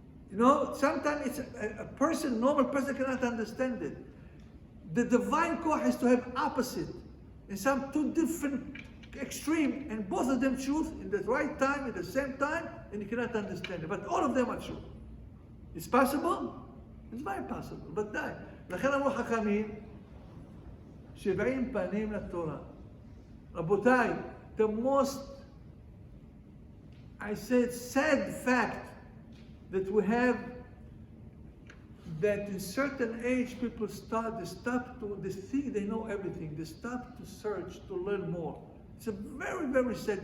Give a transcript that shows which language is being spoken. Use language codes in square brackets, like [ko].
[en] You know, sometimes it's a normal person cannot understand it. The divine core has to have opposite. In some two different extreme, and both of them truth in the right time, at the same time, and you cannot understand it. But all of them are true. It's possible? It's very possible, but die. [he] לכן אמרו חכמים, 70 פנים לתורה. [en] רבותיי, the most, I said, sad fact that we have, that in certain age people they think they know everything. They stop to search, to learn more. It's a very, very sad.